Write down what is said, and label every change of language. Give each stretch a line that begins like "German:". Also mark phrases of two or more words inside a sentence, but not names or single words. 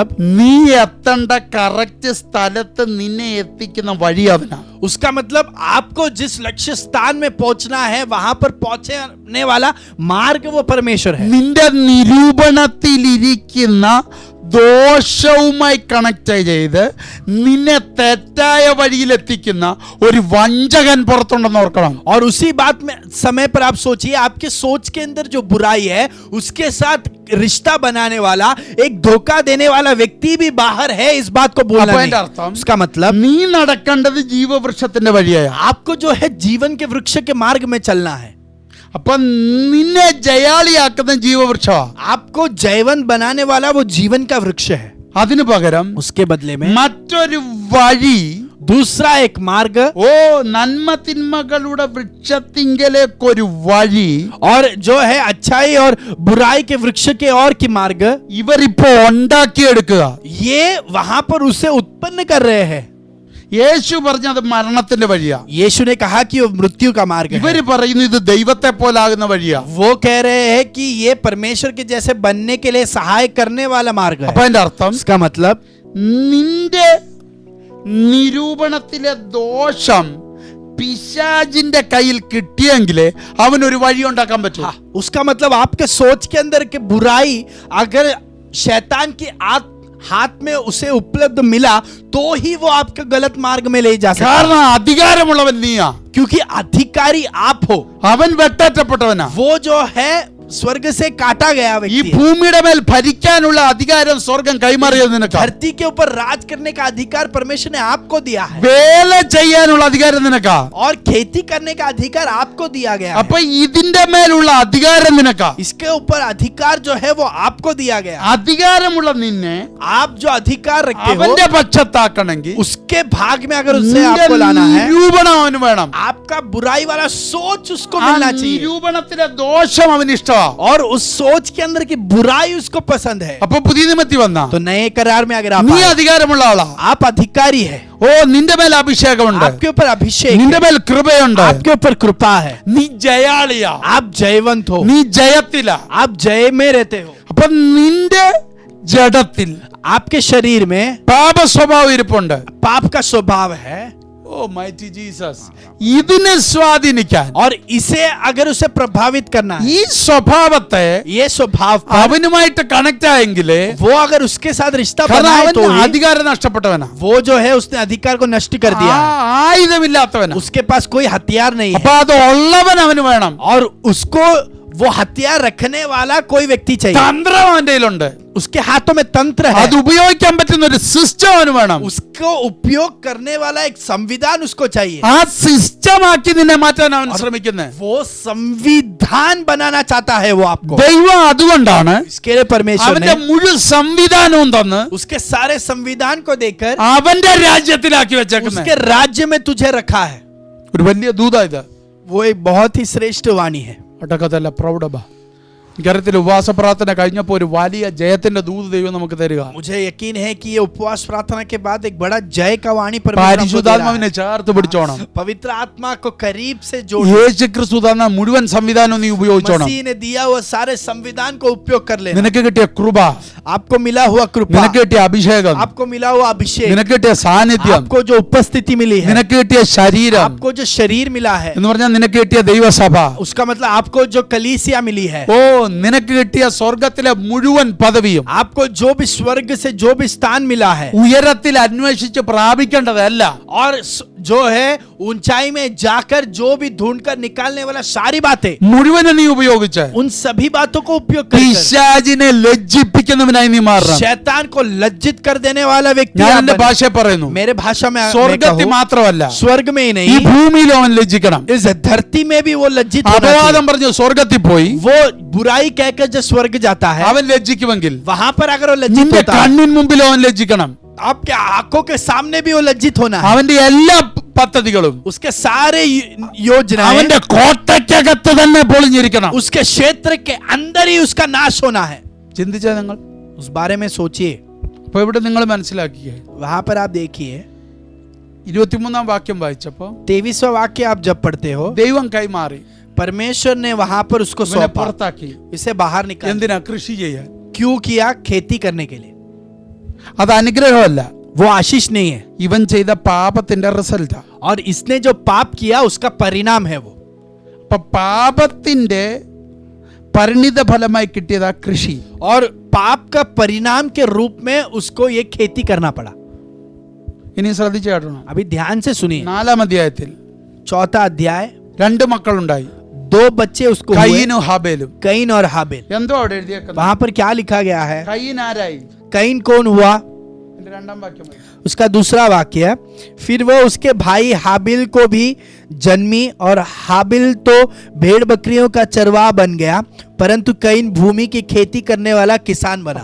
Malayalam: നീ എത്തേണ്ട കറക്റ്റ് സ്ഥലത്ത് നിന്നെ എത്തിക്കുന്ന വഴി അവനാ.
Hindi: उसका मतलब आपको जिस लक्ष्य स्थान में पहुंचना है वहां पर पहुंचने वाला मार्ग वो परमेश्वर है. നിന്റെ നിരൂപണത്തിലിരിക്കുന്ന ദോഷവുമായി കണക്ട് ചെയ്ത് നിന്നെ തെറ്റായ വഴിയിലെത്തിക്കുന്ന ഒരു വഞ്ചകൻ പുറത്തുണ്ടെന്ന് ഓർക്കണം. और उसी बात में समय पर आप सोचिए, आपके सोच के अंदर जो बुराई है उसके साथ रिश्ता बनाने वाला एक धोखा देने वाला व्यक्ति भी बाहर है. इस बात को बोलना
Malayalam: അപ്പോൾ
Hindi: नहीं.
Malayalam: അതിന്റെ അർത്ഥം
Hindi: उसका मतलब
Malayalam: നീ നടക്കേണ്ടത് ജീവവൃക്ഷത്തിന്റെ വഴിയായ.
Hindi: आपको जो है जीवन के वृक्ष के मार्ग में चलना है.
Malayalam: അപ്പൊ നിന്നെ ജയാളിയാക്കുന്ന ജീവവൃക്ഷമാ.
Hindi: आपको जैवन बनाने वाला वो जीवन का वृक्ष है.
Malayalam: അതിനു പകരം
Hindi: उसके बदले में
Malayalam: മറ്റൊരു വഴി,
Hindi: दूसरा एक मार्ग,
Malayalam: ഓ നന്മ തിന്മകളുടെ വൃക്ഷത്തിങ്കലേക്കൊരു വഴി
Hindi: और जो है अच्छाई और बुराई के वृक्ष के और की मार्ग,
Malayalam: ഇവരിപ്പോ ഉണ്ടാക്കിയെടുക്കുക.
Hindi: ये वहां पर उसे उत्पन्न कर रहे हैं.
Malayalam: യേശു പറഞ്ഞത് മരണത്തിന്റെ വഴിയാ,
Hindi: यीशु ने कहा कि वो मृत्यु का मार्ग है.
Malayalam: ഇവര് പറയുന്നു ഇത് ദൈവത്തെ പോലാകുന്ന വഴിയാ.
Hindi: वो कह रहे हैं कि ये परमेश्वर के जैसे बनने के लिए सहाय करने वाला मार्ग
Malayalam: അപ്പൊ
Hindi: है.
Malayalam: അതിന്റെ അർത്ഥം
Hindi: इसका मतलब
Malayalam: നിന്റെ നിരൂപണത്തിലെ ദോഷം പിശാചിന്റെ കയ്യിൽ കിട്ടിയെങ്കിലേ അവനൊരു വഴി ഉണ്ടാക്കാൻ പറ്റൂ.
Hindi: उसका मतलब आपके सोच के अंदर के बुराई अगर शैतान की हाथ में उसे उपलब्ध मिला तो ही वो आपके गलत मार्ग में ले जा सकता है.
Malayalam: കാരണം അധികാരമുള്ളവൻ നീയാ,
Hindi: क्योंकि अधिकारी आप हो.
Malayalam: അവൻ വെട്ടേറ്റപ്പെട്ടവനാ.
Hindi: वो जो है स्वर्ग से काटा गया
Malayalam: ഈ
Hindi: व्यक्ति है.
Malayalam: ഭൂമിയുടെ മേൽ ഭരിക്കാനുള്ള അധികാരം സ്വർഗം കൈമാറിയത് നിനക്കാ.
Hindi: धरती के ऊपर राज करने का अधिकार परमेश्वर ने आपको दिया है.
Malayalam: വേല ചെയ്യാനുള്ള അധികാരം നിനക്കാ.
Hindi: और खेती करने का अधिकार आपको दिया गया है.
Malayalam: അപ്പൊ ഇതിന്റെ മേലുള്ള അധികാരം നിനക്കാ.
Hindi: इसके ऊपर अधिकार जो है वो आपको दिया गया है.
Malayalam: അധികാരമുള്ള നിന്നെ
Hindi: आप जो अधिकार रखते हो
Malayalam: അവന്റെ പക്ഷത്താക്കണമെങ്കിൽ
Hindi: उसके भाग में अगर उससे
Malayalam: നിന്റെ
Hindi: आपको लाना है,
Malayalam: നിരൂപണം അവന് വേണം.
Hindi: आपका बुराई वाला सोच उसको
Malayalam: ആ
Hindi: मिलना चाहिए.
Malayalam: നിരൂപണത്തിലെ ദോഷം അവന് ഇഷ്ടമാ.
Hindi: और उस सोच के अंदर की बुराई उसको पसंद है.
Malayalam: അപ്പൊ പുതിയ നിയമത്തിൽ വന്ന
Hindi: तो नए करार में अगर आप
Malayalam: നീ
Hindi: आए,
Malayalam: അധികാരമുള്ള ആളാ.
Hindi: आप अधिकारी है.
Malayalam: ഓ നിന്റെ മേൽ അഭിഷേകമുണ്ട്,
Hindi: आपके ऊपर अभिषेक
Malayalam: നിന്റെ
Hindi: है,
Malayalam: മേൽ കൃപയുണ്ട്,
Hindi: आपके ऊपर कृपा है,
Malayalam: നീ ജയാളിയാ,
Hindi: आप जयवंत हो,
Malayalam: നീ ജയത്തിലാ.
Hindi: आप जय में रहते हो.
Malayalam: അപ്പൊ നിന്റെ ജഡത്തിൽ
Hindi: आपके शरीर में
Malayalam: പാപ സ്വഭാവം ഇരിപ്പുണ്ട്.
Hindi: पाप का स्वभाव है.
Malayalam: ഓ
English: Mighty Jesus,
Malayalam: ഇതിനെ സ്വാധീനിക്കാൻ
Hindi: और इसे अगर उसे प्रभावित करना है,
Malayalam: ഈ സ്വഭാവത്തെ
Hindi: ये स्वभाव पर
Malayalam: അവനുമായിട്ട് കണക്ട് ആയെങ്കിലേ,
Hindi: वो अगर उसके साथ रिश्ता
Malayalam: കാരണം
Hindi: बनाए
Malayalam: അവൻ
Hindi: तो ही,
Malayalam: അധികാരം നഷ്ടപ്പെട്ടവനാ,
Hindi: वो जो है उसने अधिकार को नष्ट कर दिया है.
Malayalam: ആയുധമില്ലാത്തവനാ.
Hindi: उसके पास कोई हथियार नहीं है
Malayalam: അപ്പൊ അത് ഉള്ളവൻ അവന് വേണം.
Hindi: और उसको वो हथियार रखने वाला कोई व्यक्ति चाहिए,
Malayalam: തന്ത്രം അവന്റെ കയ്യിലുണ്ട്.
Hindi: उसके हाथों में तंत्र है,
Malayalam: അത് ഉപയോഗിക്കാൻ പറ്റുന്ന ഒരു സിസ്റ്റം അവന് വേണം.
Hindi: उसको उपयोग करने वाला एक संविधान उसको चाहिए.
Malayalam: ആ സിസ്റ്റം ആക്കി നിന്നെ മാറ്റാൻ അവൻ ശ്രമിക്കുന്നത്.
Hindi: वो संविधान बनाना चाहता है वो आपको.
Malayalam: ദൈവം അതുകൊണ്ടാണ്
Hindi: इसके लिए परमेश्वर
Malayalam: അവന്റെ
Hindi: ने
Malayalam: മുഴുവൻ സംവിധാനവും തന്ന്
Hindi: उसके सारे संविधान को देकर
Malayalam: അവന്റെ രാജ്യത്തിലാക്കി വെച്ചേക്കുന്നത്.
Hindi: उसके राज्य में तुझे रखा है.
Malayalam: ഒരു വലിയ ദൂതാ ഇത്.
Hindi: वो एक बहुत ही श्रेष्ठ वाणी है. ഒട്ടക്കത്തല്ല പ്രൗഢബ.
Malayalam: ഇക്കാര്യത്തിൽ ഉപവാസ പ്രാർത്ഥന കഴിഞ്ഞപ്പോൾ ഒരു വലിയ ജയത്തിന്റെ ദൂത് ദൈവം നമുക്ക് തരിക.
Hindi: मुझे यकीन है कि ये उपवास प्रार्थना के बाद एक बड़ा जय का वाणी परमेश्वर हमको दे रहा
Malayalam: പരിശുദ്ധാത്മാവിനെ
Hindi: है.
Malayalam: ചേർത്ത് പിടിച്ചോണം.
Hindi: पवित्र आत्मा को करीब से जोड़.
Malayalam: യേശു ക്രിസ്തു തന്ന മുഴുവൻ സംവിധാനവും നീ ഉപയോഗിച്ചോണം.
Hindi: मसीह ने दिया हुआ सारे संविधान को उपयोग कर लेना.
Malayalam: നിനക്ക് കിട്ടിയ കൃപ,
Hindi: आपको मिला हुआ कृपा,
Malayalam: നിനക്ക് കിട്ടിയ അഭിഷേകം,
Hindi: आपको मिला हुआ अभिषेक,
Malayalam: നിനക്ക് കിട്ടിയ സാന്നിധ്യം,
Hindi: आपको जो उपस्थिति मिली है,
Malayalam: നിനക്ക് കിട്ടിയ ശരീരം
Hindi: आपको जो शरीर मिला है,
Malayalam: എന്ന് പറഞ്ഞാൽ നിനക്ക് കിട്ടിയ ദൈവസഭ,
Hindi: उसका मतलब आपको जो कलीसिया मिली है,
Malayalam: ഓ നിനക്ക് കിട്ടിയ സ്വർഗത്തിലെ മുഴുവൻ പദവിയും
Hindi: आपको जो भी स्वर्ग से जो भी स्थान मिला है,
Malayalam: ഉയരത്തിൽ അന്വേഷിച്ച് പ്രാപിക്കേണ്ടതല്ല.
Hindi: और जो है ऊंचाई में जाकर जो भी ढूंढकर निकालने वाला सारी बातें,
Malayalam: മുഴുവനും നീ ഉപയോഗിച്ച്
Hindi: उन सभी बातों को उपयोग कर
Malayalam: പിശാചിനെ ലജ്ജിപ്പിക്കുന്നവനായി നീ മാറണം.
Hindi: शैतान को लज्जित कर देने वाला व्यक्ति
Malayalam: ഞാൻ
Hindi: आप
Malayalam: എന്റെ
Hindi: बने.
Malayalam: ഭാഷ പറയുന്നു.
Hindi: मेरे भाषा में मैं
Malayalam: സ്വർഗത്തിൽ
Hindi: कहूं,
Malayalam: മാത്രമല്ല
Hindi: स्वर्ग में ही
Malayalam: ഈ
Hindi: नहीं,
Malayalam: ഭൂമിയിലും അവൻ ലജ്ജിക്കണം.
Hindi: इस धरती में भी वो लज्जित होना
Malayalam: അപവാദം
Hindi: चाहिए.
Malayalam: പറഞ്ഞു സ്വർഗത്തിൽ പോയി
Hindi: वो बुराई कहकर जो स्वर्ग जाता है,
Malayalam: അവൻ ലജ്ജിക്കുമെങ്കിൽ
Hindi: वहां पर अगर वो लज्जित
Malayalam: നിന്റെ
Hindi: होता है,
Malayalam: കണ്ണിൻ മുമ്പിൽ അവൻ ലജ്ജിക്കണം.
Hindi: आपके आंखों के सामने भी वो लज्जित होना है.
Malayalam: അവന്റെ എല്ലാ പദ്ധതികളും
Hindi: उसके सारे योजनाएं
Malayalam: അവന്റെ കോട്ടയ്ക്കകത്ത് തന്നെ പൊളിഞ്ഞിരിക്കണം.
Hindi: उसके क्षेत्र के अंदर ही उसका नाश होना है.
Malayalam: ചിന്തിച്ചാ നിങ്ങൾ
Hindi: उस बारे में सोचिए.
Malayalam: അപ്പൊ ഇവിടെ നിങ്ങൾ മനസ്സിലാക്കിയേ.
Hindi: वहां पर आप देखिए
Malayalam: 23-ാം വാക്യം വായിച്ചപ്പോ
Hindi: 23वां वाक्य आप जब पढ़ते हो,
Malayalam: ദൈവം കൈമാറി
Hindi: परमेश्वर ने वहां पर उसको
Malayalam: ഇവനെ
Hindi: सौंपा,
Malayalam: പുറത്താക്കി.
Hindi: इसे बाहर निकाल.
Malayalam: എന്തിനാ? കൃഷി ചെയ്യാൻ.
Hindi: क्यों किया? खेती करने के लिए.
Malayalam: അത് അനുഗ്രഹമല്ല,
Hindi: वो आशीष नहीं है,
Malayalam: ഇവൻ ചെയ്ത പാപത്തിന്റെ റിസൾട്ടാ.
Hindi: और इसने जो पाप किया उसका परिणाम है वो.
Malayalam: അപ്പൊ പാപത്തിന്റെ പരിണിത ഫലമായി കിട്ടിയതാ കൃഷി.
Hindi: और पाप का परिणाम के रूप में उसको ये खेती करना पड़ा.
Malayalam: ഇനി ശ്രദ്ധിച്ചു കേട്ടണം.
Hindi: अभी ध्यान से सुनिए.
Malayalam: 4-ാം അധ്യായത്തിൽ
Hindi: 4वां अध्याय,
Malayalam: 2 മക്കളുണ്ടായി,
Hindi: 2 बच्चे उसको हुए,
Malayalam: കയീനും ഹാബേലും.
Hindi: कैन और हाबिल.
Malayalam: എന്തോ അവിടെ എഴുതിയേക്കുന്നത്?
Hindi: वहां पर क्या लिखा गया है?
Malayalam: കയീൻ ആരായി?
Hindi: कैन कौन हुआ?
Malayalam: എന്റെ 2-ാം വാക്യം വായിക്ക്.
Hindi: उसका दूसरा वाक्य है, फिर वो उसके भाई हाबिल को भी जन्मी, और हाबिल तो भेड़ बकरियों का चरवाह बन गया, परंतु कैन भूमि की खेती करने वाला किसान बना.